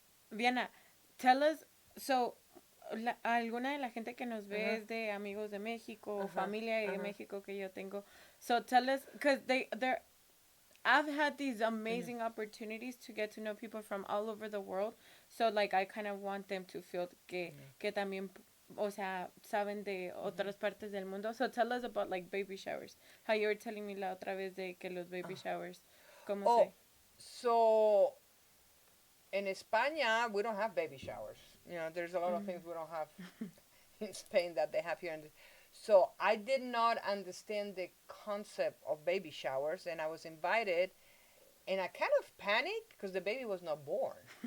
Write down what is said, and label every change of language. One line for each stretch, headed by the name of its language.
Spanish: Viana,
English: tell us, so,
Spanish: alguna de la gente que nos Uh ve huh. es de amigos de México, Uh o huh. familia huh. México que yo tengo.
English: So tell us, because they're, I've had these Mm-hmm. amazing opportunities to get to know people from all over the world. So, like, I kind of want them to feel
Spanish: que también, o sea, saben de Mm-hmm. otras partes del mundo.
English: So, tell us about, like, baby showers. How you were telling me
Spanish: la otra vez de que los baby showers, ¿cómo Oh, se?
English: so in España we don't have baby showers. There's a lot of things we don't have Mm. in Spain that they have here. So I did not understand the concept of baby showers, and I was invited, and I kind of panicked because the baby was not born.